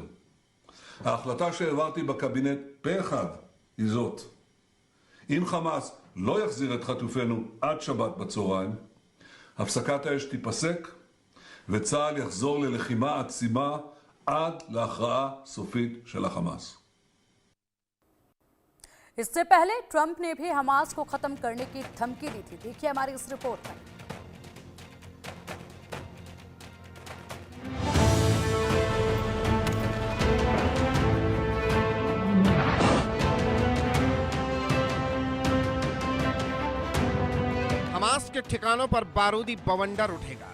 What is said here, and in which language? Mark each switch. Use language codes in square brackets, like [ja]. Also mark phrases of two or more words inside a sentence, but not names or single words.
[he] ההחלטה שהעברתי בקבינט פה אחד היא זאת: אם חמאס לא יחזיר את חטופינו עד שבת בצהריים, הפסקת האש תיפסק וצה"ל יחזור ללחימה עצימה עד להכרעה סופית של החמאס. [hi] इससे पहले ट्रंप ने भी हमास को खत्म करने की धमकी दी थी। देखिए हमारी इस रिपोर्ट में। हमास के ठिकानों पर बारूदी बवंडर उठेगा।